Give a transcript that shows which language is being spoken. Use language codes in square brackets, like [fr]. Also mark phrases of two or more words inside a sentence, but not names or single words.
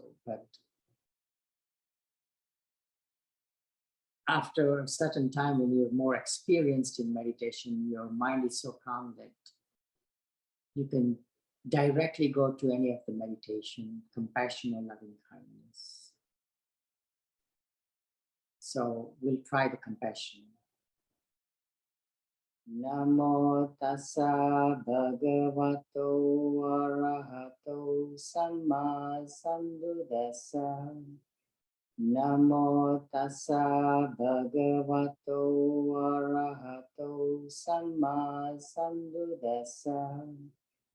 [en] But after a certain time, when you're more experienced in meditation, your mind is so calm that you can directly go to any of the meditation, compassion or loving kindness. So we'll try the compassion. [pi] Namo tassa bhagavato arahato samma sambuddhassa. Namo tassa bhagavato arahato samma sambuddhassa.